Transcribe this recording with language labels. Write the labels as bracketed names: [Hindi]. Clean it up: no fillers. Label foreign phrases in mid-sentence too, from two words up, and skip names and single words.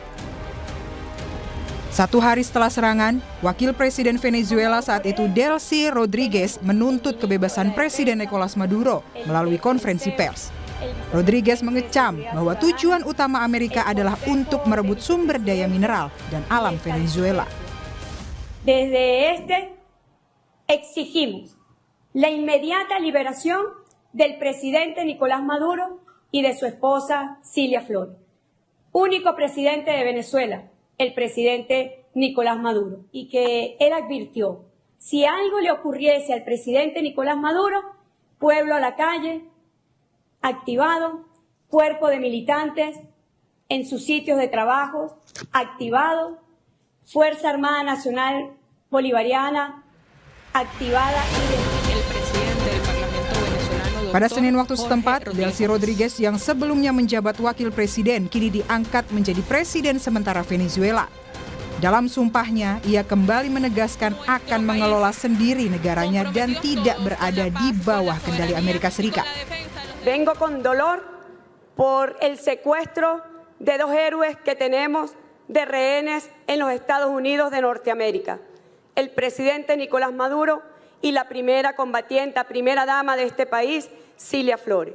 [Indonesian] 1 hari setelah serangan, Wakil Presiden Venezuela saat itu Delcy Rodriguez menuntut kebebasan Presiden Nicolas Maduro melalui konferensi pers. Rodriguez mengecam bahwa tujuan utama Amerika adalah untuk merebut sumber daya mineral dan alam Venezuela. [Spanish] Desde exigimos la inmediata liberación del presidente Nicolás Maduro y de su esposa Cilia Flores, único presidente de Venezuela, el presidente Nicolás Maduro, y que él advirtió, si algo le ocurriese al presidente Nicolás Maduro, pueblo a la calle, activado, cuerpo de militantes en sus sitios de trabajo, activado, Fuerza Armada Nacional Bolivariana, activada y el presidente del Parlamento venezolano. [Indonesian] Pada Senin waktu setempat, Delcy Rodriguez yang sebelumnya menjabat wakil presiden kini diangkat menjadi presiden sementara Venezuela. Dalam sumpahnya, ia kembali menegaskan akan mengelola sendiri negaranya dan tidak berada di bawah kendali Amerika Serikat. [Spanish] Vengo con dolor por el secuestro de 2 héroes que tenemos de rehenes en los Estados Unidos de Norteamérica, el presidente Nicolás Maduro y la primera combatiente, primera dama de este país, Cilia Flores.